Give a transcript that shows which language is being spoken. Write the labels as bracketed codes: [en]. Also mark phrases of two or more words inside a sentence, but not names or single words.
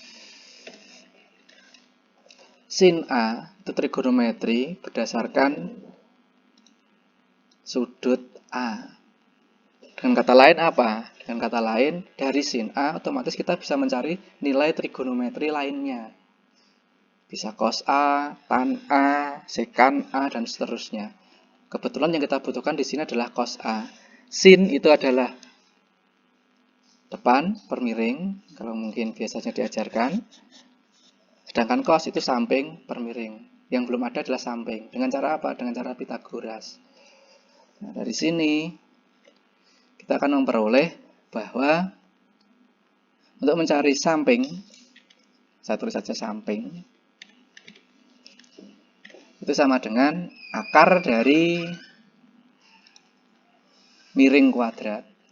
[id] Sin A itu trigonometri berdasarkan sudut A. Dengan kata lain apa? Dengan kata lain, dari sin A otomatis kita bisa mencari nilai trigonometri lainnya. Bisa cos A, tan A, sekan A, dan seterusnya. Kebetulan yang kita butuhkan di sini adalah cos A. Sin itu adalah depan per miring, kalau mungkin biasanya diajarkan. Sedangkan cos itu samping per miring. Yang belum ada adalah samping. Dengan cara apa? Dengan cara Pythagoras. Nah, dari sini kita akan memperoleh bahwa untuk mencari samping, saya tulis saja samping, itu sama dengan akar dari miring kuadrat.